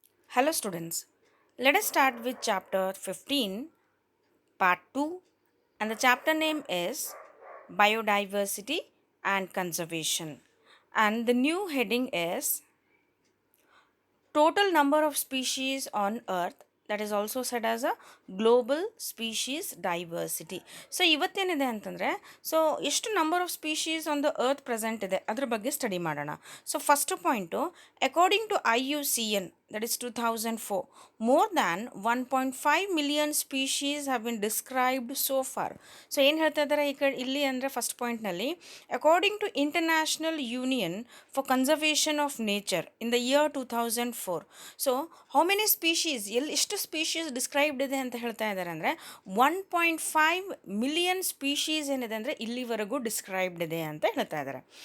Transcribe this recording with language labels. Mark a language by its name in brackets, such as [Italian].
[English] Hello students, let us start with chapter 15, part 2, and the chapter name is Biodiversity and Conservation. And the new heading is Total number of species on earth, that is also said as a global species diversity. [Kannada] So ಇವತ್ತೇನಿದೆ ಅಂತಂದರೆ ಎಷ್ಟು [English] number of species on the earth [Kannada] present ಇದೆ ಅದ್ರ ಬಗ್ಗೆ study ಮಾಡೋಣ. [English] So first point, according to IUCN, that is 2004, more than 1.5 million species have been described so far. [Kannada] So ಏನು ಹೇಳ್ತಾ ಇದ್ದಾರೆ ಇಲ್ಲಿ ಅಂದರೆ ಫಸ್ಟ್ ಪಾಯಿಂಟ್ನಲ್ಲಿ, [English] According to international union for conservation of nature in the year 2004. [Kannada] So how many species, ಎಷ್ಟು species described ಇದೆ ಅಂತ ಹೇಳ್ತಾ ಇದ್ದಾರೆ ಅಂದರೆ 1.5 ಮಿಲಿಯನ್ ಸ್ಪೀಶೀಸ್ ಏನಿದೆ ಅಂದರೆ ಇಲ್ಲಿವರೆಗೂ ಡಿಸ್ಕ್ರೈಬ್ಡ್ ಇದೆ ಅಂತ ಹೇಳ್ತಾ ಇದ್ದಾರೆ.